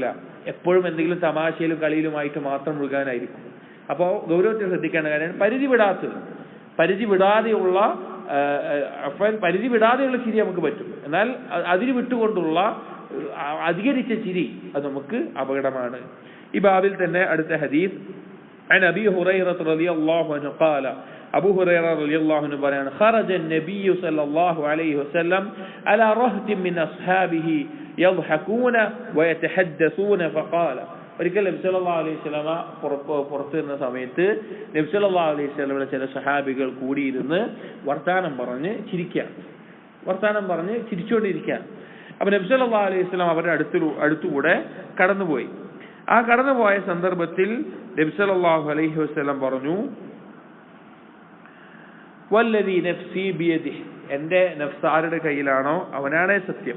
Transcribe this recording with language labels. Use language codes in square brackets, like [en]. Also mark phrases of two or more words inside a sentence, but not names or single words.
[ml] എപ്പോഴും എന്തെങ്കിലും തമാശയിലും കളിയിലുമായിട്ട് മാത്രം മുഴുകാനായിരിക്കും. അപ്പോൾ ഗൗരവത്തിൽ ശ്രദ്ധിക്കേണ്ട കാര്യമാണ് പരിധി വിടാതെയുള്ള ചിരി നമുക്ക് പറ്റും. എന്നാൽ അതിന് വിട്ടുകൊണ്ടുള്ള അധികരിച്ച ചിരി അത് നമുക്ക് അപകടമാണ്. ഈ ബാബിൽ തന്നെ അടുത്ത ഹദീസ് [ar] عن أبي هريرة رضي الله عنه قال أبو هريرة رضي الله عنه [ml] പറയാണ് [ar] خرج النبي صلى الله عليه وسلم على رهط من أصحابه يضحكون ويتحدثون فقال [ml] ഒരിക്കൽ നബി [ar] صلى الله عليه وسلم [ml] പുറത്തു വരുന്ന സമയത്ത് നബി [ar] صلى الله عليه وسلم [ml] ചില സഹാബികൾ കൂടിയിരുന്ന് വർത്താനം പറഞ്ഞ് ചിരിച്ചുകൊണ്ടിരിക്കുക. അപ്പൊ നബി [ar] صلى الله عليه وسلم [ml] അവരുടെ അടുത്തുകൂടെ കടന്നുപോയി. ആ കടന്നുപോയ സന്ദർഭത്തിൽ നബി [ar] صلى الله عليه وسلم [ml] പറഞ്ഞു, [ar] والذي نفسي بيده, [ml] എന്റെ നഫ്സ് ആരുടെ കയ്യിലാണോ അവനാണ് സത്യം.